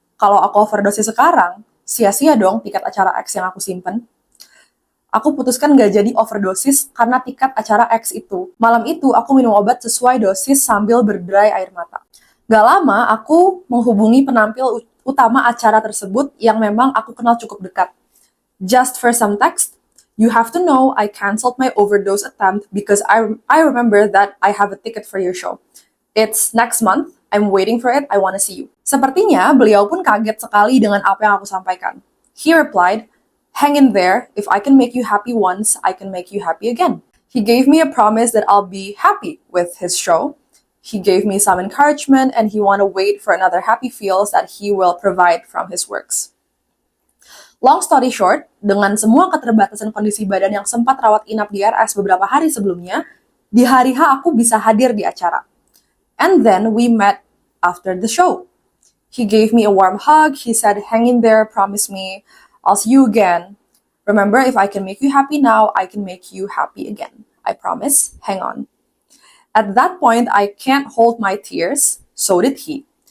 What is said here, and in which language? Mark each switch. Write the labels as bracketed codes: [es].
[id] Kalau aku overdosis sekarang, sia-sia dong tiket acara X yang aku simpen. Aku putuskan gak jadi overdosis karena tiket acara X itu. Malam itu aku minum obat sesuai dosis sambil berderai air mata. Gak lama aku menghubungi penampil utama acara tersebut yang memang aku kenal cukup dekat. [en] Just for some text, "You have to know I canceled my overdose attempt because I remember that I have a ticket for your show. It's next month. I'm waiting for it. I want to see you." [id] Sepertinya beliau pun kaget sekali dengan apa yang aku sampaikan. [en] He replied, "Hang in there. If I can make you happy once, I can make you happy again." He gave me a promise that I'll be happy with his show. He gave me some encouragement and he want to wait for another happy feels that he will provide from his works. Long story short, [id] dengan semua keterbatasan kondisi badan yang sempat rawat inap di RS beberapa hari sebelumnya, di hari H aku bisa hadir di acara. [en] And then we met after the show. He gave me a warm hug. He said, "Hang in there, promise me. I'll see you again. Remember, if I can make you happy now, I can make you happy again. I promise, hang on." At that point, I can't hold my tears. So did he.